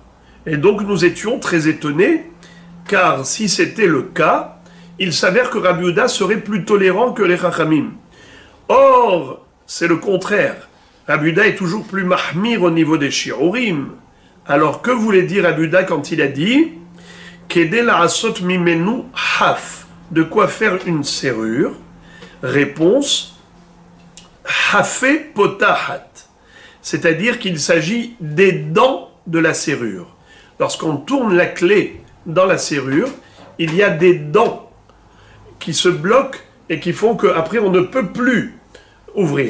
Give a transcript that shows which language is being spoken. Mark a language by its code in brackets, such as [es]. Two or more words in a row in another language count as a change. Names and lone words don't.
[fr] Et donc nous étions très étonnés, car si c'était le cas, il s'avère que Rabbi Yehuda serait plus tolérant que les Chachamim. Or, c'est le contraire. Rabbi Yehuda est toujours plus mahmir au niveau des shi'urim. Alors que voulait dire Rabbi Yehuda quand il a dit « [he] כדי לעשות ממנו חף [fr] » de quoi faire une serrure? Réponse « [he] חפי פותחת [fr] » c'est-à-dire qu'il s'agit des dents de la serrure. Lorsqu'on tourne la clé dans la serrure, il y a des dents qui se bloquent et qui font qu'après on ne peut plus ouvrir.